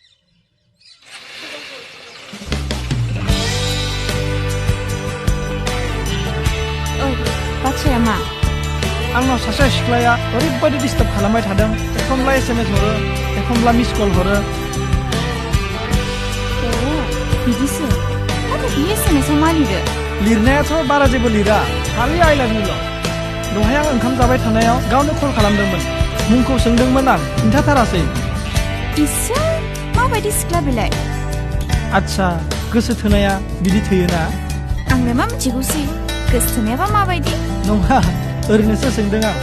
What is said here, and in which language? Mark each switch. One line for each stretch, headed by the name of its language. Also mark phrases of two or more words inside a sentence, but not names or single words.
Bodo: औ, बाथ्राया मा? आंनाव सासे सिख्लाया ओरैबायदि डिस्टार्ब खालामबाय थादों। एखनब्ला SMS हरो, एखनब्ला
English: miss call
Bodo: हरो। बिदिसो। नाथाय बे SMSआव मा लिरो? लिरनायाथ' बारा जेबो लिरा, खालि
English: I love you
Bodo: ल'। दहाय आं ओंखाम जाबाय थानायाव गावनो कल खालामदोंमोन। मुंखौ सोंदोंमोन आं, खिन्थाथारासै। इसोर, माबायदि सिख्ला बेलाय? आच्छा, गोसो थोनाया बिदि थोयोना? आंलाय मा मिथिगौसै, गोसो थोनायाबा माबायदि? नङा, ओरैनोसो सोंदों आं।